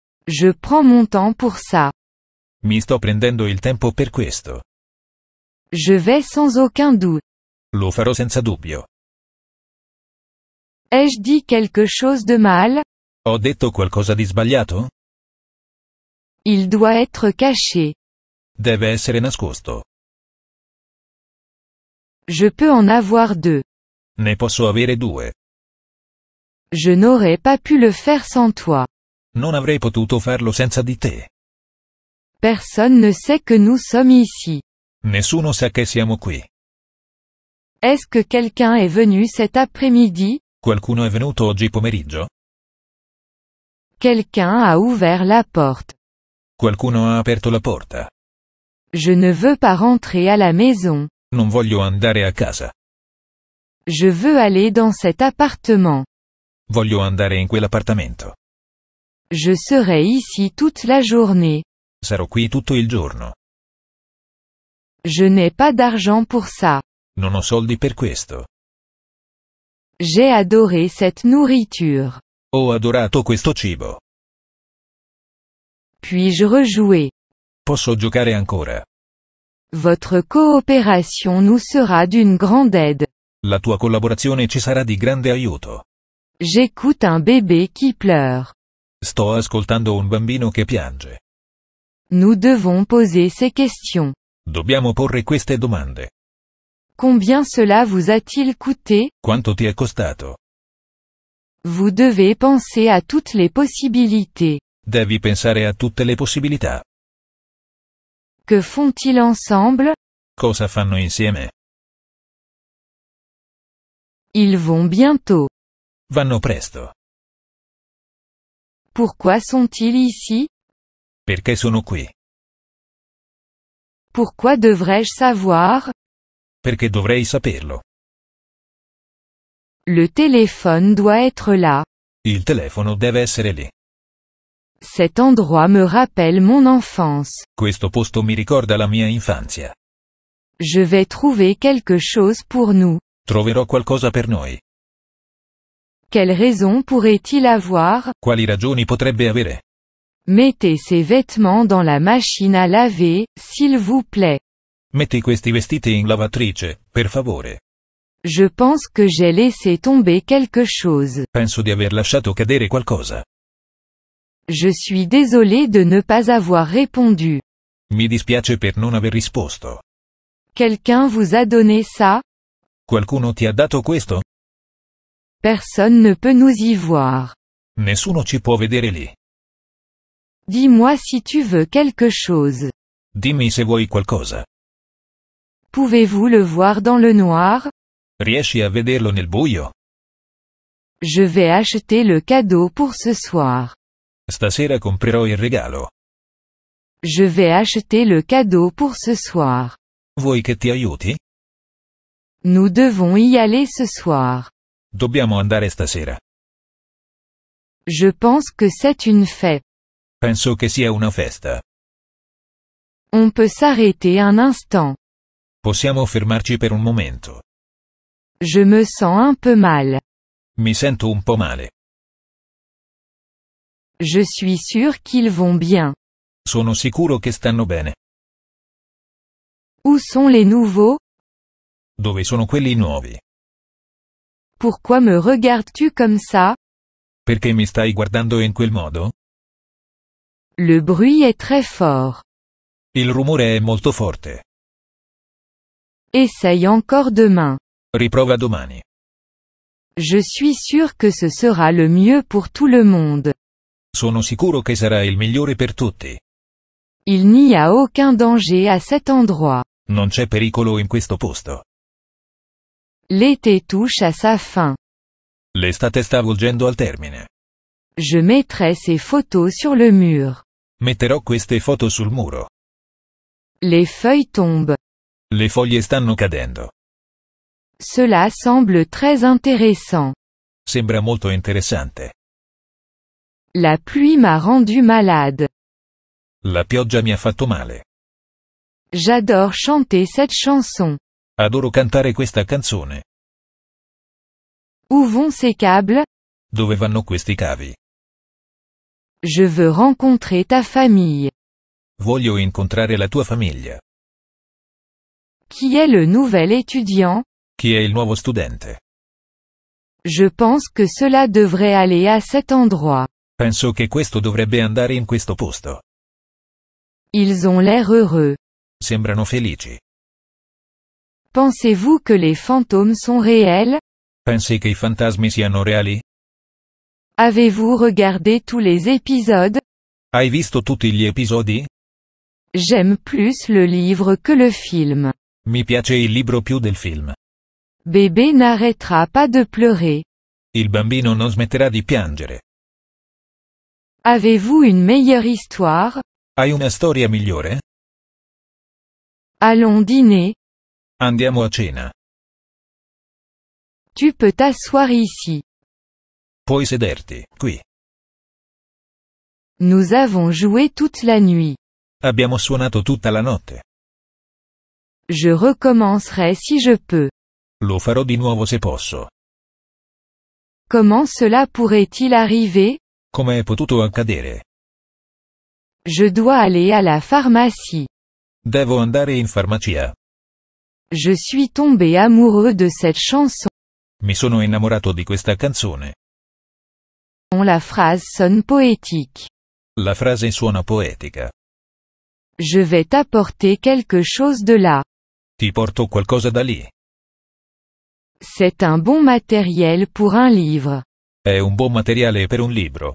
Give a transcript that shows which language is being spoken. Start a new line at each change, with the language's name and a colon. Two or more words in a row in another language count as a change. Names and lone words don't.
French: Je prends mon temps pour ça.
Italian: Mi sto prendendo il tempo per questo.
French: Je vais sans aucun doute.
Italian: Lo farò senza dubbio.
French: Ai-je dit quelque chose de mal?
Italian: Ho detto qualcosa di sbagliato?
French: Il doit être caché.
Italian: Deve essere nascosto.
French: Je peux en avoir deux.
Italian: Ne posso avere due.
French: Je n'aurais pas pu le faire sans toi.
Italian: Non avrei potuto farlo senza di te.
French: Personne ne sait que nous sommes ici.
Italian: Nessuno sa che siamo qui.
French: Est-ce que quelqu'un est venu cet après-midi?
Italian: Qualcuno è venuto oggi pomeriggio?
French: Quelqu'un a ouvert la porte.
Italian: Qualcuno ha aperto la porta.
French: Je ne veux pas rentrer à la maison.
Italian: Non voglio andare a casa.
French: Je veux aller dans cet appartement.
Italian: Voglio andare in quell'appartamento.
French: Je serai ici toute la journée.
Italian: Sarò qui tutto il giorno.
French: Je n'ai pas d'argent pour ça.
Italian: Non ho soldi per questo.
French: J'ai adoré cette nourriture.
Italian: Ho adorato questo cibo.
French: Puis-je rejouer?
Italian: Posso giocare ancora.
French: Votre coopération nous sera d'une grande aide.
Italian: La tua collaborazione ci sarà di grande aiuto.
French: J'écoute un bébé qui pleure.
Italian: Sto ascoltando un bambino che piange.
French: Nous devons poser ces questions.
Italian: Dobbiamo porre queste domande.
French: Combien cela vous a-t-il coûté?
Italian: Quanto ti è costato?
French: Vous devez penser à toutes les possibilités.
Italian: Devi pensare a tutte le possibilità.
French: Que font-ils ensemble?
Italian: Cosa fanno insieme?
French: Ils vont bientôt.
Italian: Vanno presto.
French: Pourquoi sont-ils ici?
Italian: Perché sono qui?
French: Pourquoi devrais-je savoir?
Italian: Perché dovrei saperlo.
French: Le téléphone doit être là.
Italian: Il telefono deve essere lì.
French: Cet endroit me rappelle mon enfance.
Italian: Questo posto mi ricorda la mia infanzia.
French: Je vais trouver quelque chose pour nous.
Italian: Troverò qualcosa per noi.
French: Quelle raison pourrait-il avoir?
Italian: Quali ragioni potrebbe avere?
French: Mettez ces vêtements dans la machine à laver, s'il vous plaît.
Italian: Metti questi vestiti in lavatrice, per favore.
French: Je pense que j'ai laissé tomber quelque chose.
Italian: Penso di aver lasciato cadere qualcosa.
French: Je suis désolé de ne pas avoir répondu.
Italian: Mi dispiace per non aver risposto.
French: Quelqu'un vous a donné ça?
Italian: Qualcuno ti ha dato questo?
French: Personne ne peut nous y voir.
Italian: Nessuno ci può vedere lì.
French: Dis-moi si tu veux quelque chose.
Italian: Dimmi se vuoi qualcosa.
French: Pouvez-vous le voir dans le noir?
Italian: Riesci a vederlo nel buio?
French: Je vais acheter le cadeau pour ce soir.
Italian: Stasera comprerò il regalo.
French: Je vais acheter le cadeau pour ce soir.
Italian: Vuoi che ti aiuti?
French: Nous devons y aller ce soir.
Italian: Dobbiamo andare stasera.
French: Je pense que c'est une fête.
Italian: Penso che sia una festa.
French: On peut s'arrêter un instant.
Italian: Possiamo fermarci per un momento.
French: Je me sens un peu mal.
Italian: Mi sento un po' male.
French: Je suis sûr qu'ils vont bien.
Italian: Sono sicuro che stanno bene.
French: Où sont les nouveaux?
Italian: Dove sono quelli nuovi?
French: Pourquoi me regardes-tu comme ça?
Italian: Perché mi stai guardando in quel modo?
French: Le bruit est très fort.
Italian: Il rumore è molto forte.
French: Essaye encore demain.
Italian: Riprova domani.
French: Je suis sûr que ce sera le mieux pour tout le monde.
Italian: Sono sicuro che sarà il migliore per tutti.
French: Il n'y a aucun danger à cet endroit.
Italian: Non c'è pericolo in questo posto.
French: L'été touche à sa fin.
Italian: L'estate sta volgendo al termine.
French: Je mettrai ces photos sur le mur.
Italian: Metterò queste foto sul muro.
French: Les feuilles tombent.
Italian: Le foglie stanno cadendo.
French: Cela semble très intéressant.
Italian: Sembra molto interessante.
French: La pluie m'a rendu malade.
Italian: La pioggia mi ha fatto male.
French: J'adore chanter cette chanson.
Italian: Adoro cantare questa canzone.
French: Où vont ces câbles?
Italian: Dove vanno questi cavi?
French: Je veux rencontrer ta famille.
Italian: Voglio incontrare la tua famiglia.
French: Qui est le nouvel étudiant?
Italian: Chi è il nuovo studente?
French: Je pense que cela devrait aller à cet endroit.
Italian: Penso che questo dovrebbe andare in questo posto.
French: Ils ont l'air heureux.
Italian: Sembrano felici.
French: Pensez-vous que les fantômes sont réels?
Italian: Pensi che i fantasmi siano reali?
French: Avez-vous regardé tous les épisodes?
Italian: Hai visto tutti gli episodi?
French: J'aime plus le livre que le film.
Italian: Mi piace il libro più del film.
French: Bébé n'arrêtera pas de pleurer.
Italian: Il bambino non smetterà di piangere.
French: Avez-vous une meilleure histoire?
Italian: Hai una storia migliore?
French: Allons dîner.
Italian: Andiamo a cena.
French: Tu peux t'asseoir ici.
Italian: Puoi sederti, qui.
French: Nous avons joué toute la nuit.
Italian: Abbiamo suonato tutta la notte.
French: Je recommencerai si je peux.
Italian: Lo farò di nuovo se posso.
French: Comment cela pourrait-il arriver?
Italian: Come è potuto accadere?
French: Je dois aller à la pharmacie.
Italian: Devo andare in farmacia.
French: Je suis tombé amoureux de cette chanson.
Italian: Mi sono innamorato di questa canzone.
French: La phrase sonne poétique.
Italian: La frase suona poetica.
French: Je vais t'apporter quelque chose de là.
Italian: Ti porto qualcosa da lì.
French: C'est un bon matériel pour un livre.
Italian: È un buon materiale per un libro.